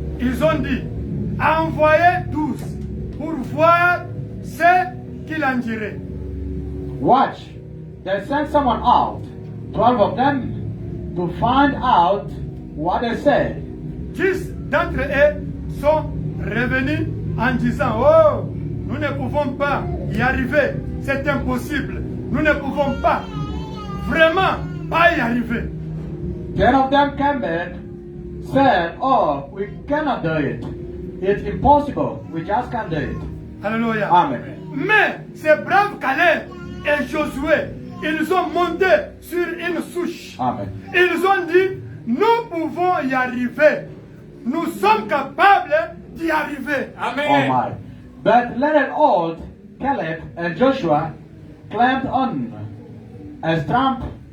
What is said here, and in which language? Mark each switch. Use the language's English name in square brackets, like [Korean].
[French] Ils ont dit, envoyez 12 pour voir ce qu'il en dirait. [English] Watch. They sent someone out, 12 of them, to find out what they said. [French] 10 d'entre eux sont revenus en disant, oh, nous ne pouvons pas y arriver, c'est impossible, nous ne pouvons pas, vraiment pas y arriver. [English] 10 of them came back, said, oh, we cannot do it. It's impossible. We just can't do it. [French] Alléluia. [English] Amen. [French] Mais ces braves Caleb et Josué, ils ont monté sur une souche. [English] Amen. [French] Ils ont dit, nous pouvons y arriver. Nous sommes capables d'y arriver. [English] Oh my. But little old Caleb and Joshua clamped on as Trump.